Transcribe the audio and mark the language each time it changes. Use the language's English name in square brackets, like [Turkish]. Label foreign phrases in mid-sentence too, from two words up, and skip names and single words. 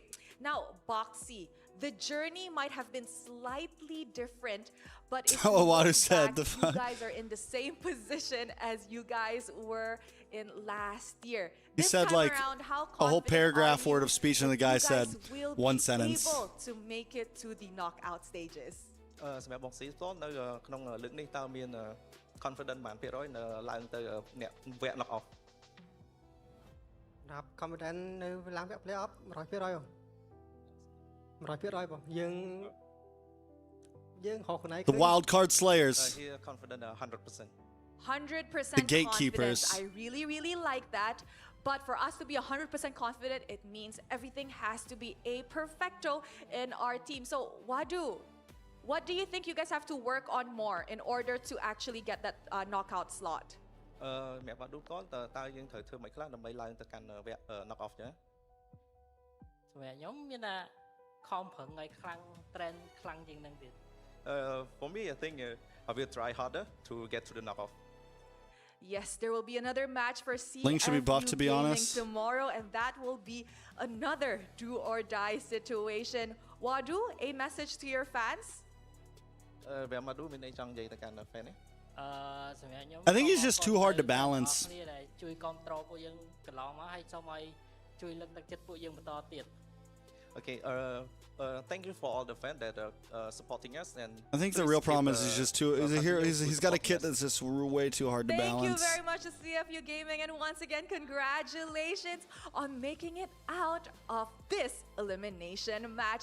[English] Now, Boxy, the journey might have been slightly different, but if Oh, you what look is said, back, the you fuck? guys are in the same position as you guys were in last year. He This said, time like, around, how a whole confident paragraph are you word of speech, and the guy that you said guys will one be sentence. able to make it to the knockout stages? [Khmer] សម្រាប់បងស៊ីផ្ទាល់នៅក្នុងលើកនេះតើមាន confident បានភាគរយនៅឡើងទៅអ្នកវគ្គ [English] knock off [Khmer] សម្រាប់ confident នៅឡើងវគ្គ [English] play off [Khmer] 100% បង100%បងយើងហោះខ្លួនឯង [English] The wild card slayers. here confident 100%. 100% The gatekeepers. confidence. I really, really like that. But for us to be 100% confident, it means everything has to be a perfecto in our team. So, Wadu, what do you think you guys have to work on more in order to actually get that knockout slot? [Khmer] សម្រាប់បាឌូផ្ទាល់តើយើងត្រូវធ្វើមិនខ្លះដើម្បីឡើងទៅកាន់វគ្គ [English] knock off [Khmer] ចឹង សម្រាប់ខ្ញុំមានថាខំប្រឹងឲ្យខ្លាំង train ខ្លាំងជាងហ្នឹងទៀត [English] For me I think I will try harder to get to the knock off. Yes, there will be another match for Link should be CFU buffed, to be Gaming honest. tomorrow, and that will be another do or die situation. Wadu, a message to your fans? [Khmer] សម្រាប់បាឌូមានអីចង់និយាយទៅកាន់ fan នេះ សម្រាប់ខ្ញុំ [English] I think he's just too hard to balance. [Khmer] គ្នាដែលជួយគ្រប់គ្រងពួកយើងកន្លងមកហើយសូមឲ្យជួយលើកទឹកចិត្តពួកយើងបន្តទៀត [English] Okay, thank you for all the fans that are supporting us and I think the real problem is he's just too. He's got a kit that's just way too hard to Thank you balance. very much to CFU Gaming, and once again, congratulations on making it out of this elimination match.